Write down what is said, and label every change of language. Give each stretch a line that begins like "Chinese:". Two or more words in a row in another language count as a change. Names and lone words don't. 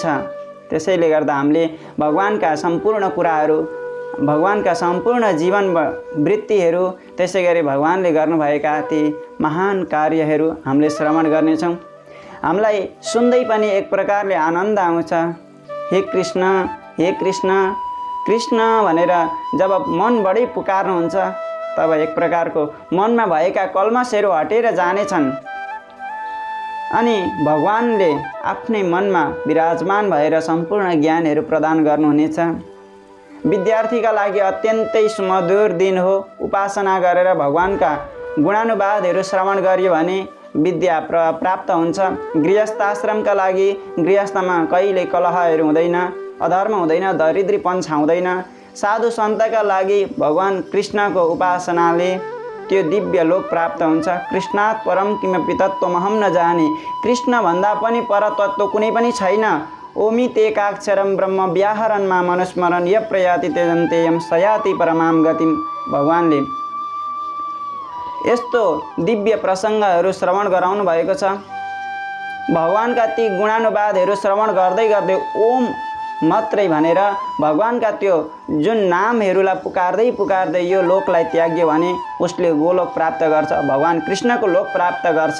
Nepali: त्यसैले गर्दा हामीले भगवानका सम्पूर्ण कुराहरू, भगवानका सम्पूर्ण जीवन वृत्तिहरू, त्यसै गरी भगवानले गर्नुभएका ती महान कार्यहरू हामीले श्रवण गर्नेछौँ। हामीलाई सुन्दै पनि एक प्रकारले आनन्द आउँछ। हे कृष्ण, हे कृष्ण, कृष्ण भनेर जब मन बढी पुकार्नुहुन्छ तब एक प्रकारको मनमा भएका कल्मसहरू हटेर जानेछन् अनि भगवानले आफ्नै मनमा विराजमान भएर सम्पूर्ण ज्ञानहरू प्रदान गर्नुहुनेछ। विद्यार्थीका लागि अत्यन्तै सुमधुर दिन हो। उपासना गरेर भगवानका गुणानुवादहरू श्रवण गरियो भने विद्या प्राप्त हुन्छ। गृहस्थाश्रमका लागि गृहस्थमा कहिले कलहहरू हुँदैन, अधर्म हुँदैन, दरिद्रीपन छाउँदैन। साधु सन्तका लागि भगवान कृष्णको उपासनाले त्यो दिव्य लोक प्राप्त हुन्छ।
Sanskrit: कृष्णात् परम किमपि तत्त्वमहं न जाने,
Nepali: कृष्ण भन्दा पनि पर तत्त्व कुनै पनि छैन।
Sanskrit: ओमितेकाक्षरं ब्रह्म व्याहरणमा मनुस्मरण य प्रयाति त्यजन्तेयं सयाति परमां गतिम।
Nepali: भगवानले यस्तो दिव्य प्रसङ्गहरू श्रवण गराउनु भएको छ। भगवानका ती गुणानुवादहरू श्रवण गर्दै गर्दै ओम मात्रै भनेर भगवानका त्यो जुन नामहरूलाई पुकार्दै यो लोकलाई त्याग्यो भने उसले गोलोक प्राप्त गर्छ, भगवान कृष्णको लोक प्राप्त गर्छ।